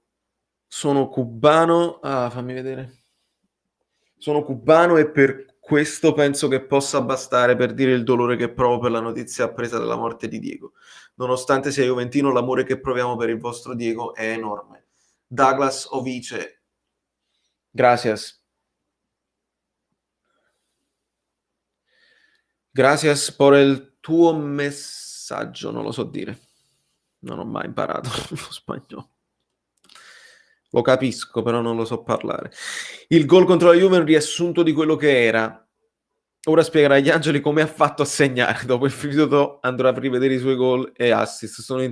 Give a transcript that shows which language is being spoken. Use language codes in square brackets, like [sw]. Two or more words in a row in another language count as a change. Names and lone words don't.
[it] Sono cubano. Fammi vedere. Sono cubano e per questo penso che possa bastare per dire il dolore che provo per la notizia appresa della morte di Diego. Nonostante sia juventino, l'amore che proviamo per il vostro Diego è enorme. Douglas Ovice. Gracias. [es] Gracias por el [it] tuo messaggio. Non lo so dire. Non ho mai imparato lo spagnolo. Lo capisco, però non lo so parlare. Il gol contro la Juve è un riassunto di quello che era. Ora spiegherà agli angeli come ha fatto a segnare. Dopo il finito andrà a rivedere i suoi gol e assist.